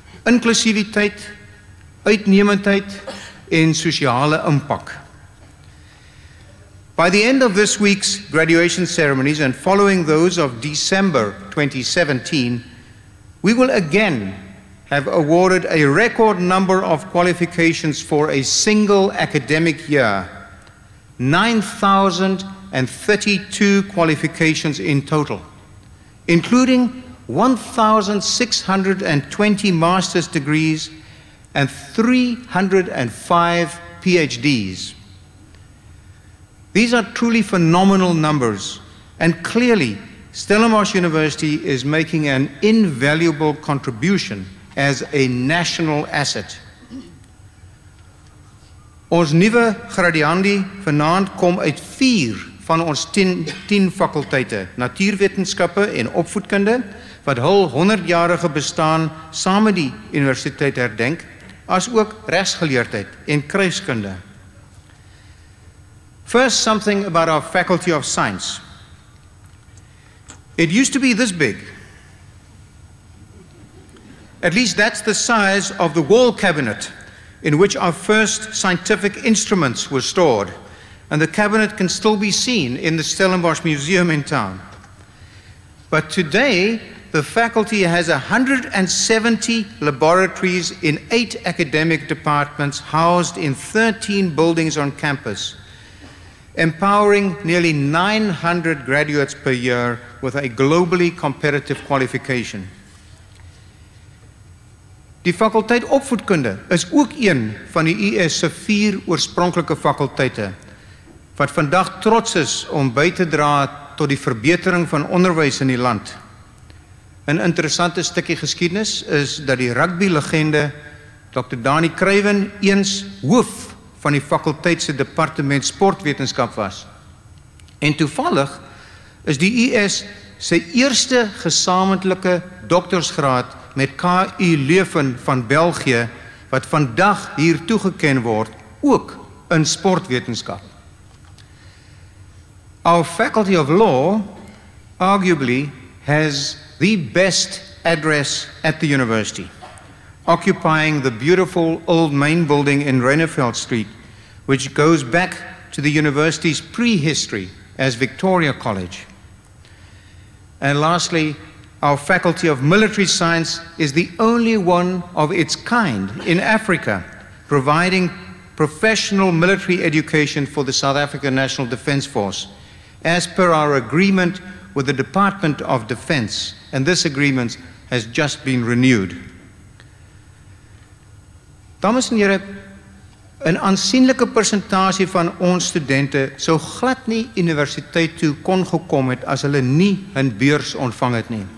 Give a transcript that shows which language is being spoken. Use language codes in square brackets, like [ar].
[af] Inklusiwiteit, uitnemendheid en sosiale impak. [en] By the end of this week's graduation ceremonies and following those of December 2017, we will again have awarded a record number of qualifications for a single academic year, 9,032 qualifications in total, including 1,620 master's degrees and 305 PhDs. These are truly phenomenal numbers, and clearly Stellenbosch University is making an invaluable contribution as a national asset. [af] Ons nuwe gradiandi vanaand kom uit 4 van ons 10 fakulteite, natuurwetenskappe en opvoedkunde, wat hul 100-jarige bestaan saam met die universiteit herdenk, as ook regsgeleerdheid en kruiskunde. [en] First, something about our Faculty of Science. It used to be this big. At least that's the size of the wall cabinet in which our first scientific instruments were stored, and the cabinet can still be seen in the Stellenbosch Museum in town. But today, the faculty has 170 laboratories in 8 academic departments housed in 13 buildings on campus, empowering nearly 900 graduates per year with a globally competitive qualification. [af] Die fakulteit opvoedkunde is ook een van die US se 4 oorspronklike fakulteite, wat vandag trots is om by te dra tot die verbetering van onderwys in die land. 'n Interessante stukkie geskiedenis is dat die rugby-legende Dr. Dani Kruiven eens hoof van die fakulteit se departement sportwetenskap was. En toevallig is die US sy eerste gesamentlike doktorsgraad met KU Leuven van België, wat vandag hier toegeken word, ook in sportwetenskap. [en] Our Faculty of Law arguably has the best address at the university, occupying the beautiful old main building in Reineveld Street, which goes back to the university's prehistory as Victoria College. And lastly, our Faculty of Military Science is the only one of its kind in Africa, providing professional military education for the South African National Defence Force, as per our agreement with the Department of Defence, and this agreement has just been renewed. [af] Dames en here, 'n aansienlike persentasie van ons studente sou glad nie universiteit toe kon gekom het as hulle nie 'n beurs ontvang het nie.